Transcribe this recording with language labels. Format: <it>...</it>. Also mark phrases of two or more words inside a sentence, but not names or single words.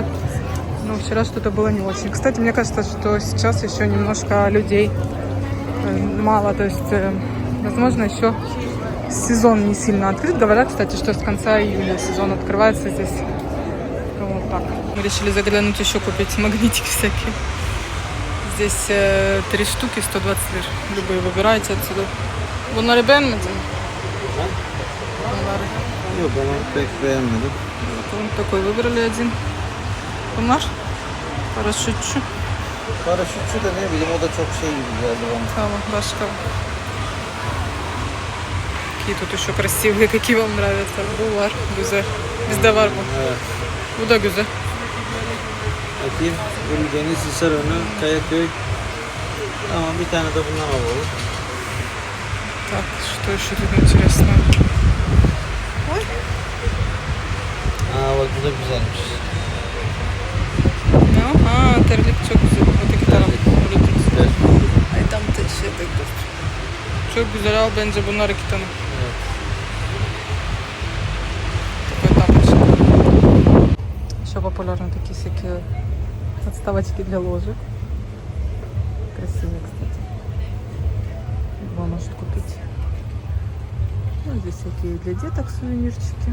<ru>Но вчера что-то было не очень. Кстати, мне кажется, что сейчас еще немножко людей мало, то есть, возможно, еще сезон не сильно открыт. Говорят, кстати, что с конца июля сезон открывается здесь. Вот так. Мы решили заглянуть еще, купить магнитики всякие. Здесь 3 штуки, 120 лир. Любые выбирайте отсюда.</ru> <tr>Bunları beğenmedin mi? Yok ama pek beğenmedim.</tr> <ru>Вот такой выбрали один.</ru> <tr>Bunlar paraşütçü. Paraşütçü de ne bileyim o da çok şey gibi geldi bana. Tamam, başka.</tr> <ru>Какие тут еще красивые, какие вам нравятся?</ru> <tr>Bu var, güzel. Bizde var bu. Evet. Bu da güzel. Bakayım. Uludeniz, Hisarönü, Kayaköy. Tamam bir tane de bundan alalım.</tr> <ru>Так, что еще тут интересно? Ой.</ru> <tr>Aa bak bu da güzelmiş. Ага, terlik çok güzel. Öteki taraf. Güzel. Ay tam şey dur. Çok güzel, al bence bunlar 2 tane. Evet.</tr> <ru>Такой тапочек. Еще популярны такие всякие подставочки для ложек. Красивые, кстати. Любой может купить. Ну, здесь всякие для деток сувенирчики.</ru>